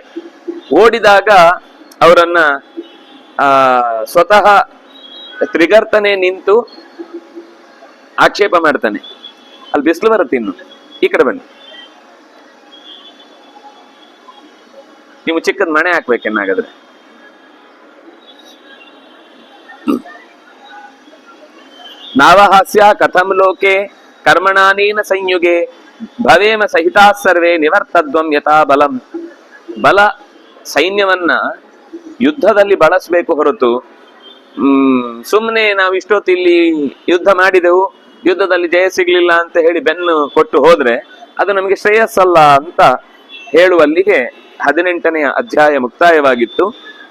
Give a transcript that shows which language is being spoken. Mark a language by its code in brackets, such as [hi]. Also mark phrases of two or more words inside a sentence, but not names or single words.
[kn] ಓಡಿದಾಗ ಅವರನ್ನ ಸ್ವತಃ ತ್ರಿಗರ್ತನೆ ನಿಂತು ಆಕ್ಷೇಪ ಮಾಡ್ತಾನೆ. ಅಲ್ಲಿ ಬಿಸಿಲು ಬರುತ್ತೆ, ಇನ್ನು ಈ ಕಡೆ ಬನ್ನಿ, ನೀವು ಚಿಕ್ಕದ ಮಣೆ ಹಾಕ್ಬೇಕೆನ್ನಾಗಾದ್ರೆ. [sa] ನಾವಹಾಸ್ಯ ಕಥಂ ಲೋಕೆ ಕರ್ಮಣಾನೇನ ಸಂಯುಗೆ ಭವೇಮ ಸಹಿತಾ ಸರ್ವೇ ನಿವರ್ತದ್ವಂ ಯಥಾ ಬಲಂ. [kn] ಬಲ ಸೈನ್ಯವನ್ನ ಯುದ್ಧದಲ್ಲಿ ಬಳಸಬೇಕು ಹೊರತು ಸುಮ್ಮನೆ ನಾವು ಇಷ್ಟೊತ್ತು ಇಲ್ಲಿ ಯುದ್ಧ ಮಾಡಿದೆವು, ಯುದ್ಧದಲ್ಲಿ ಜಯ ಸಿಗ್ಲಿಲ್ಲ ಅಂತ ಹೇಳಿ ಬೆನ್ನು ಕೊಟ್ಟು ಹೋದ್ರೆ ಅದು ನಮಗೆ ಶ್ರೇಯಸ್ಸಲ್ಲ ಅಂತ ಹೇಳುವಲ್ಲಿಗೆ 18ನೇ ಅಧ್ಯಾಯ ಮುಕ್ತಾಯವಾಗಿತ್ತು.